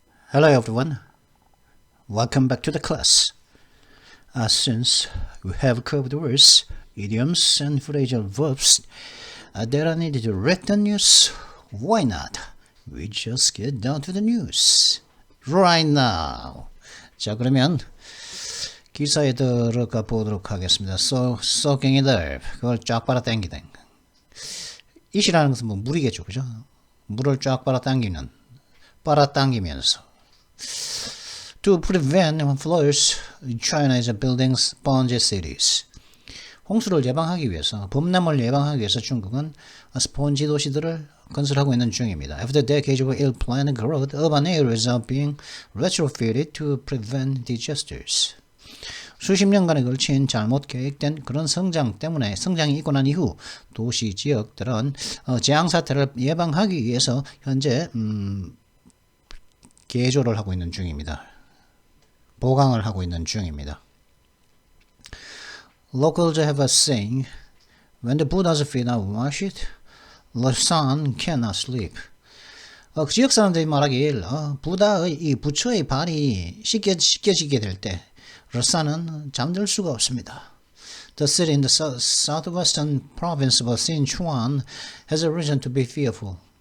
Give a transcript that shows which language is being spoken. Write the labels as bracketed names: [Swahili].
[English] Hello everyone, welcome back to the class. Since we have covered words, idioms and phrasal verbs that are needed to read the news, why not? We just get down to the news right now. [Korean] 자, 그러면 기사에 들어가 보도록 하겠습니다. [English] soaking it up, [Korean] 그걸 쫙 빨아당기다. it이라는 것은 뭐 물이겠죠, 그죠? 물을 쫙 빨아당기면서 [English] To prevent floods, China is building sponge cities. [Korean] 홍수를 예방하기 위해서, 범람을 예방하기 위해서 중국은 스폰지 도시들을 건설하고 있는 중입니다. [English] After decades of ill-planned growth, urban areas are being retrofitted to prevent disasters. [Korean] 수십 년간에 걸친 잘못 계획된 그런 성장이 있고 난 이후 도시 지역들은 재앙 사태를 예방하기 위해서 현재 개조를 하고 있는 중입니다. 보강을 하고 있는 중입니다. [English] Locals have a saying, when the Buddha's feet are washed, the sun cannot sleep. [Korean] 그 지역 사람들이 말하길 부다의 이 부처의 발이 씻겨지게 될 때 [English] the sun [Korean] 은 잠들 수가 없습니다. [English] The city in the southwestern province of Sichuan has a reason to be fearful.